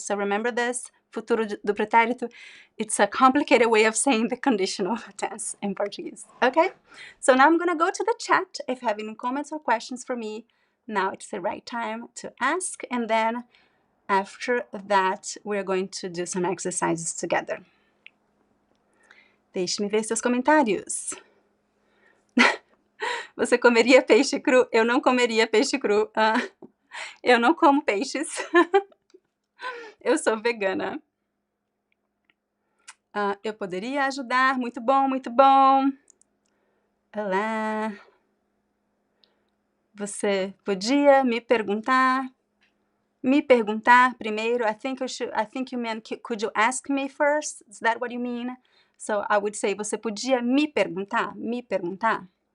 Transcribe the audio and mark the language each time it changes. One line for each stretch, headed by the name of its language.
English: So remember this, futuro do pretérito. It's a complicated way of saying the conditional tense in Portuguese, okay? So now I'm gonna go to the chat. If you have any comments or questions for me, now it's the right time to ask. And then after that, we're going to do some exercises together.
Portuguese: Deixe-me ver seus comentários. Você comeria peixe cru? Eu não comeria peixe cru. Eu não como peixes. Eu sou vegana. Eu poderia ajudar. Muito bom, muito bom. Olá. Você podia me perguntar? Me perguntar primeiro.
English: I think you meant, could you ask me first? Is that what you mean? So I would say,
Portuguese: você podia me perguntar? Me perguntar.